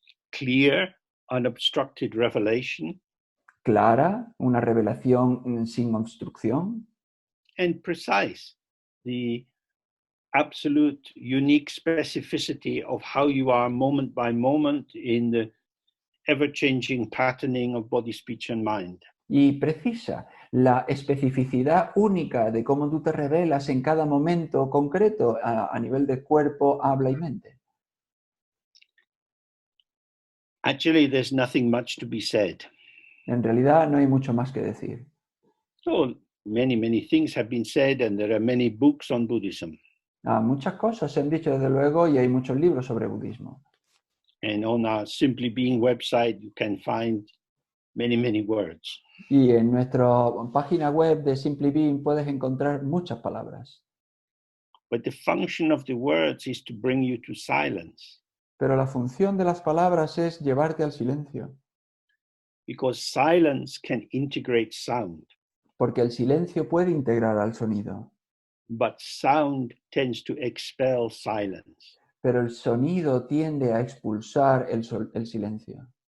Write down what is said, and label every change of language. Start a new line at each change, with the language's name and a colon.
English: clear, unobstructed revelation,
Spanish: clara, una revelación sin obstrucción,
English: and precise, the absolute unique specificity of how you are moment by moment in the ever-changing patterning of body, speech, and mind.
Spanish: y precisa, la especificidad única de cómo tú te revelas en cada momento concreto a nivel de cuerpo, habla y mente.
English: Actually, there's nothing much to be said.
Spanish: En realidad no hay mucho más que decir.
English: So many things have been said, and there are many books on Buddhism.
Spanish: Muchas cosas se han dicho desde luego y hay muchos libros sobre budismo.
English: And on our Simply Being website, you can find many words.
Spanish: Y en nuestra página web de Simply Being puedes encontrar muchas palabras.
English: But the function of the words is to bring you to silence,
Spanish: Pero la función de las palabras es llevarte al silencio,
English: because silence can integrate sound,
Spanish: porque el silencio puede integrar al sonido,
English: but sound tends to expel silence.
Spanish: pero el sonido tiende a expulsar el silencio.